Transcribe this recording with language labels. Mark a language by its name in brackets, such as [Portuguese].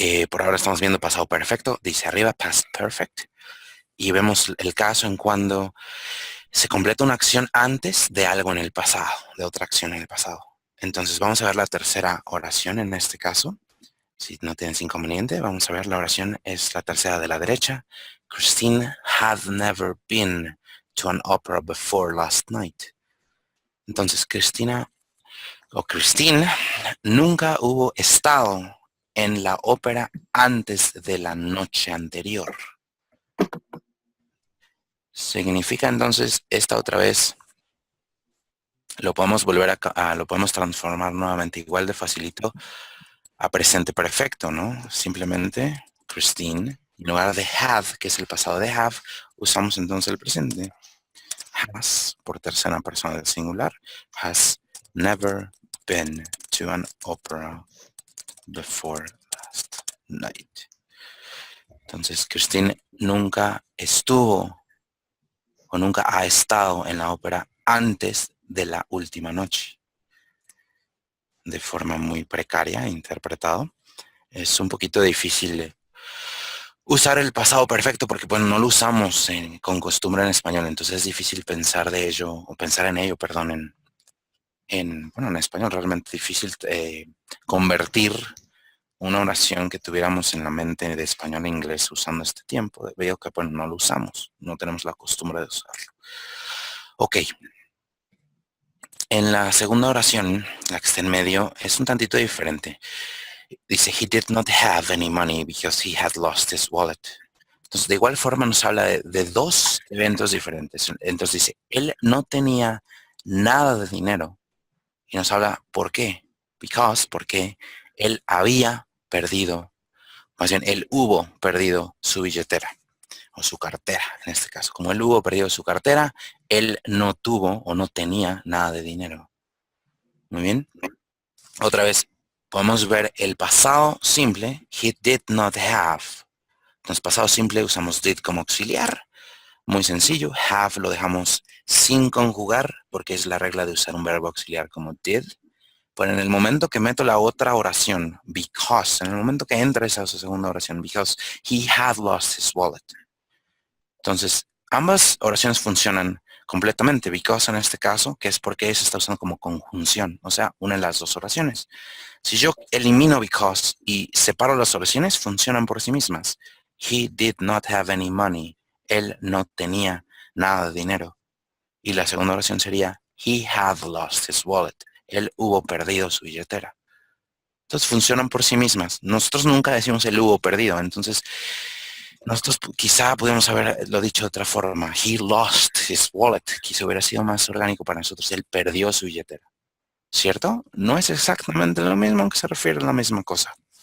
[Spanish] Por ahora estamos viendo pasado perfecto, dice arriba [English] past perfect, [Spanish] y vemos el caso en cuando se completa una acción antes de algo en el pasado, de otra acción en el pasado. Entonces vamos a ver la tercera oración en este caso. Si no tienes inconveniente, vamos a ver la oración, es la tercera de la derecha. [English] Christine had never been to an opera before last night. [Spanish] Entonces, Christine nunca hubo estado en la ópera antes de la noche anterior. Significa entonces esta otra vez, lo podemos lo podemos transformar nuevamente igual de facilito a presente perfecto, ¿no? Simplemente Christine, en lugar de had, que es el pasado de have, usamos entonces el presente. [English] Has, [Spanish] por tercera persona del singular, [English] has never been to an opera before last night. [Spanish] Entonces, Christine nunca estuvo o nunca ha estado en la ópera antes de la última noche. De forma muy precaria interpretado. Es un poquito difícil usar el pasado perfecto porque bueno, no lo usamos con costumbre en español, entonces es difícil pensar de ello, o pensar en ello, perdón, bueno, en español realmente difícil convertir una oración que tuviéramos en la mente de español a inglés usando este tiempo. Veo que bueno, no lo usamos, no tenemos la costumbre de usarlo. Ok, en la segunda oración, la que está en medio, es un tantito diferente. [English] Dice, he did not have any money because he had lost his wallet. [Spanish] Entonces, de igual forma nos habla de dos eventos diferentes. Entonces dice, él no tenía nada de dinero. Y nos habla, ¿por qué? Porque él había perdido, más bien, él hubo perdido su billetera, o su cartera, en este caso. Como él hubo perdido su cartera, él no tuvo o no tenía nada de dinero. Muy bien. Otra vez, podemos ver el pasado simple, [English] he did not have. [Spanish] Entonces, pasado simple usamos did como auxiliar. Muy sencillo. Have lo dejamos sin conjugar porque es la regla de usar un verbo auxiliar como did. Pero en el momento que meto la otra oración, because, en el momento que entra esa segunda oración, [English] because he had lost his wallet. [Spanish] Entonces, ambas oraciones funcionan completamente. Because en este caso, que es porque se está usando como conjunción, o sea, une las dos oraciones. Si yo elimino because y separo las oraciones, funcionan por sí mismas. [English] He did not have any money. [Spanish] Él no tenía nada de dinero. Y la segunda oración sería, [English] he had lost his wallet. [Spanish] Él hubo perdido su billetera. Entonces funcionan por sí mismas. Nosotros nunca decimos él hubo perdido. Entonces, nosotros quizá pudiéramos haberlo dicho de otra forma. [English] He lost his wallet. [Spanish] Quizá hubiera sido más orgánico para nosotros. Él perdió su billetera. ¿Cierto? No es exactamente lo mismo, aunque se refiere a la misma cosa.